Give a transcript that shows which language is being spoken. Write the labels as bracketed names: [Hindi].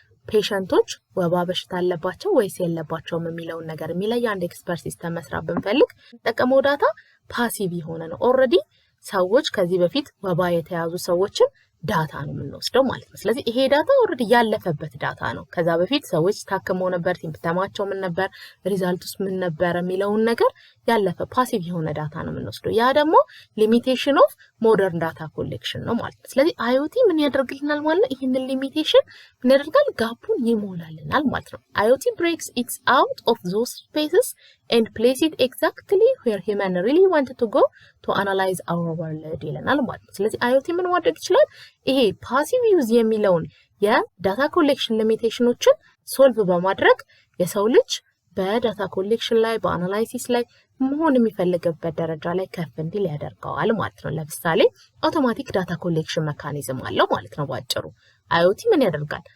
[Amharic] ፔሸንቶች ወባ በሽታ አለባቸው ወይስ የለባቸውም የሚለውን ነገር የሚለይ አንድ ኤክስፐርት ሲስተም መስራት ብንፈልግ ተጠቀመው ዳታ ፓሲቭ የሆነ ነው። ኦሬዲ ሰዎች ከዚህ በፊት ወባ የተያዙ ሰዎችን ዳታ ነው የምንወስደው ማለት ነው። ስለዚህ ይሄ ዳታ ኦሬዲ ያለፈበት ዳታ ነው። ከዛ በፊት ሰዎች ታከመው ነበር፣ ሲምፕተማቸው ምን ነበር፣ ሪዛልቱስ ምን ነበር የሚለውን ነገር ያለፈ ፓሲቭ የሆነ ዳታ ነው የምንወስደው። ያ ደግሞ ሊሚቴሽን ኦፍ ሞደርን ዳታ ኮሌክሽን ነው ማለት ነው። ስለዚህ IoT ምን ያደርግልናል ማለት ነው? ይሄንን ሊሚቴሽን ምን ያደርጋል? ጋፑን ይሞላልናል ማለት ነው። [English] IoT breaks it out of those spaces and place it exactly where human really wanted to go to analyze our world [Amharic] ይለናል ማለት ነው። ስለዚህ IoT ምን ማድረግ ይችላል? ይሄ ፓሲቭ ዩዝ የሚለውን የዳታ ኮሌክሽን ሊሚቴሽኖችን ሶልቭ በማድረግ የሰው ልጅ በዳታ ኮሌክሽን ላይ በአናላይሲስ ላይ መሆን የሚፈልግበት ደረጃ ላይ ከፍ እንዲል ያደርገዋል ማለት ነው። ለምሳሌ አውቶማቲክ ዳታ ኮሌክሽን ሜካኒዝም አለው ማለት ነው ባጭሩ። IoT ምን ያደርጋል?